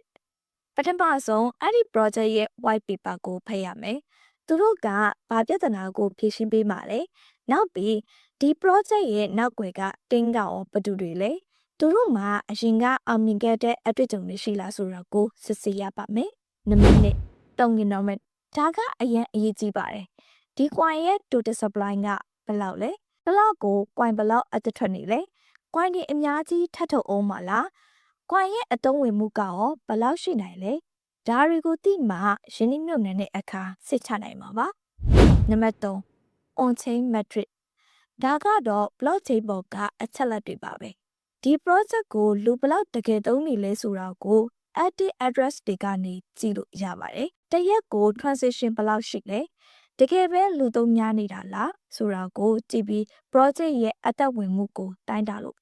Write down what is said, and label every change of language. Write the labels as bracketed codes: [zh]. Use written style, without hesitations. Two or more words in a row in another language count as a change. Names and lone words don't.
[my] ပထမဆုံးအဲ့ဒီ project ရဲ့ [en] white paper [my] ကိုဖတ်ရမယ်သူတို့ကဘာပြဿနာကိုဖြေရှင်းပေးမှာလဲနောက်ပြီးဒီ project ရဲ့နောက်ွယ်ကတင်းကရောဘယ်သူတွေလဲသူတို့မှာအရင်ကအောင်မြင်ခဲ့တဲ့အတွေ့အကြုံတွေရှိလားဆိုတာကိုစစ်ဆေးရပါမယ်နံပါတ်2 tokenomics ဒါကအရင်အရေးကြီးပါတယ်ဒီ coin ရဲ့ [en] total supply [my] ကဘယ်လောက်လဲဘယ်လောက် ကို coin ဘယ်လောက်အသက်ထွက်နေလဲ coin တွေအများကြီးထပ်ထုတ်အောင်မလား coin ရဲ့အသုံးဝင်မှုကရောဘယ်လောက်ရှိနိုင်လဲဒါတွေကိုသိမှရင်းနှီးမြှုပ်နှံတဲ့အခါစစ်ချနိုင်မှာပါနံပါတ်3 [en] on-chain metric [my] ဒါကတော့ blockchain ပေါ်ကအချက်လက်တွေပါပဲဒီ project ကိုလူဘယ် လောက်တကယ်သုံးနေလဲဆိုတာကို [en] active address [my] တွေကနေကြည့်လို့ရပါတယ်တရက်ကို transaction ဘယ်လောက်ရှိလဲတကယ်ပဲလူသုံးများနေတာလားဆိုတာကိုကြည့်ပြီး project ရဲ့အသက်ဝင်မှုကိုတိုင်းတာလို့